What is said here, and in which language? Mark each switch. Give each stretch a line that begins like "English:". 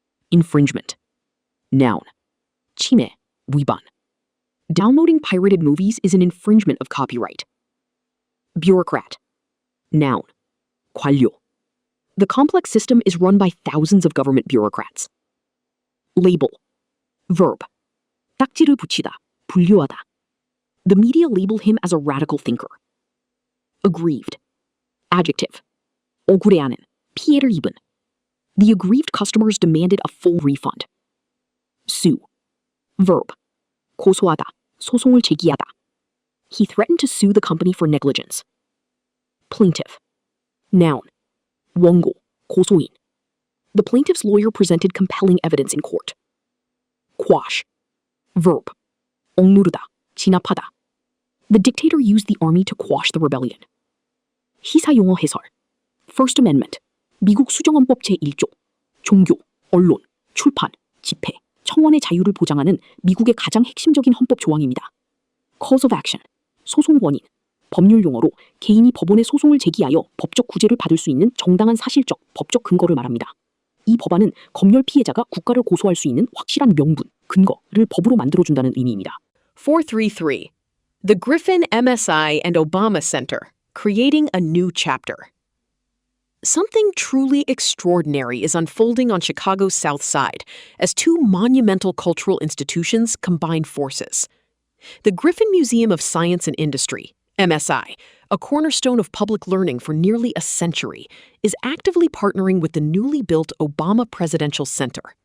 English: Infringement. Noun.
Korean: 침해, 위반.
English: Downloading pirated movies is an infringement of copyright. Bureaucrat. Noun.
Korean: 관료.
English: The complex system is run by thousands of government bureaucrats. Label. Verb.
Korean: 딱지를 붙이다, 분류하다.
English: The media label him as a radical thinker. Aggrieved. Adjective.
Korean: 억울해하는, 피해를 입은.
English: The aggrieved customers demanded a full refund. Sue. Verb.
Korean: 고소하다, 소송을 제기하다.
English: He threatened to sue the company for negligence. Plaintiff. Noun.
Korean: 원고, 고소인.
English: The plaintiff's lawyer presented compelling evidence in court. Quash. Verb.
Korean: 억누르다, 진압하다.
English: The dictator used the army to quash the rebellion.
Korean: 시사용어 해설.
English: First Amendment.
Korean: 미국 수정헌법 제1조. 종교, 언론, 출판, 집회, 청원의 자유를 보장하는 미국의 가장 핵심적인 헌법 조항입니다.
English: Cause of action.
Korean: 소송 원인. 법률 용어로 개인이 법원에 소송을 제기하여 법적 구제를 받을 수 있는 정당한 사실적, 법적 근거를 말합니다. 이 법안은 검열 피해자가 국가를 고소할 수 있는 확실한 명분, 근거를 법으로 만들어준다는 의미입니다. 433.
English: The Griffin MSI and Obama Center, creating a new chapter. Something truly extraordinary is unfolding on Chicago's South Side as two monumental cultural institutions combine forces. The Griffin Museum of Science and Industry, MSI, a cornerstone of public learning for nearly a century, is actively partnering with the newly built Obama Presidential Center.